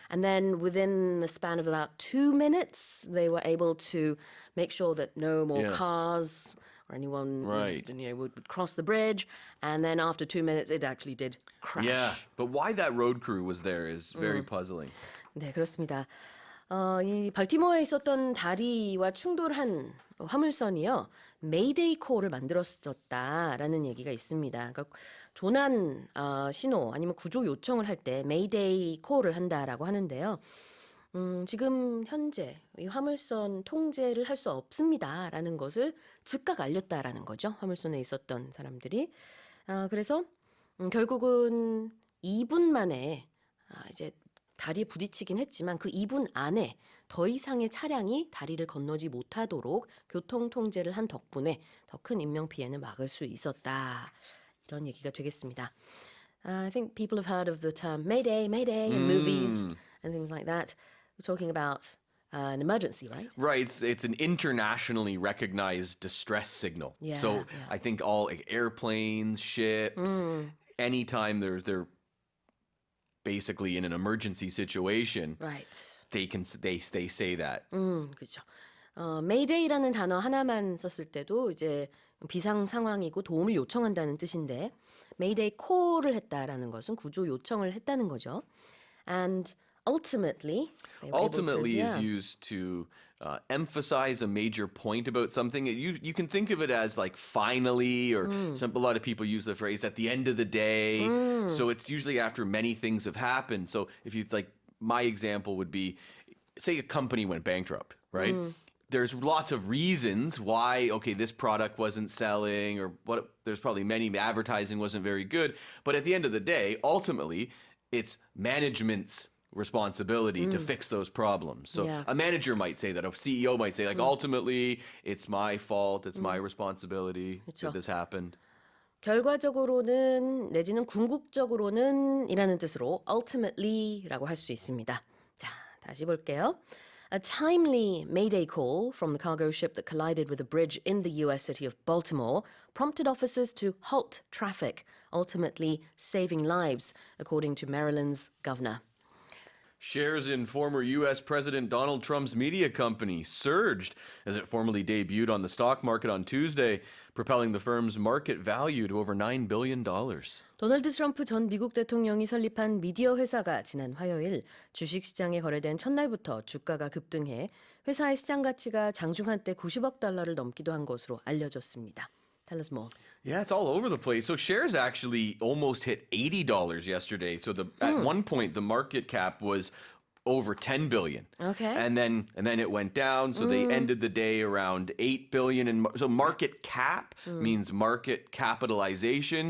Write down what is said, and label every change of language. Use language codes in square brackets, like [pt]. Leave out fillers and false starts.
[en] And then within the span of about 2 minutes, they were able to make sure that no more Yeah. cars or anyone Right. would cross the bridge. And then after 2 minutes, it actually did crash. Yeah, but why that road crew was there is very puzzling. [ko] 네, 그렇습니다. 이 발티모어에 있었던 다리와 충돌한 화물선이요. 메이데이 콜을 만들었었다라는 얘기가 있습니다. 그러니까 조난 신호 아니면 구조 요청을 할 때 메이데이 콜을 한다라고 하는데요. 지금 현재 이 화물선 통제를 할 수 없습니다라는 것을 즉각 알렸다라는 거죠. 화물선에 있었던 사람들이. 그래서 결국은 2분 만에 이제 다리에 부딪히긴 했지만 그 2분 안에 더 이상의 차량이 다리를 건너지 못하도록 교통 통제를 한 덕분에 더 큰 인명 피해는 막을 수 있었다. 이런 얘기가 되겠습니다. [en] I think people have heard of the term Mayday, Mayday in movies and things like that. We're talking about an emergency, right? Right, it's an internationally recognized distress signal. Yeah, So yeah. I think all airplanes, ships, anytime they're basically in an emergency situation, Right. they say that. [ko] 그렇죠. 메이데이라는 단어 하나만 썼을 때도 이제 비상 상황이고 도움을 요청한다는 뜻인데, 메이데이 콜을 했다라는 것은 구조 요청을 했다는 거죠. And [en] ultimately. They were able to- Ultimately is yeah. used to emphasize a major point about something. You can think of it as like finally, or a lot of people use the phrase at the end of the day. So it's usually after many things have happened. So if you like, my example would be, say a company went bankrupt, right? There's lots of reasons why, okay, this product wasn't selling, or what. There's probably many, advertising wasn't very good. But at the end of the day, ultimately, it's management's responsibility to fix those problems. So Yeah. a manager might say that, a CEO might say, like, ultimately, it's my fault, it's my responsibility [ko] 그쵸. [en] that this happened. [ko] 결과적으로는 내지는 궁극적으로는 이라는 뜻으로 ultimately라고 할 수 있습니다. 자, 다시 볼게요. [en] A timely mayday call from the cargo ship that collided with a bridge in the U.S. city of Baltimore prompted officers to halt traffic, ultimately saving lives, according to Maryland's governor. Shares in former U.S. President Donald Trump's media company surged as it formally debuted on the stock market on Tuesday, propelling the firm's market value to over $9 billion. [ko] 도널드 트럼프 전 미국 대통령이 설립한 미디어 회사가 지난 화요일 주식시장에 거래된 첫날부터 주가가 급등해 회사의 시장 가치가 장중 한때 90억 달러를 넘기도 한 것으로 알려졌습니다. [en] Tell us more. Yeah, it's all over the place. So shares actually almost hit $80 yesterday. So at one point the market cap was over 10 billion. Okay. And then it went down, so they ended the day around 8 billion, and so market cap means market capitalization.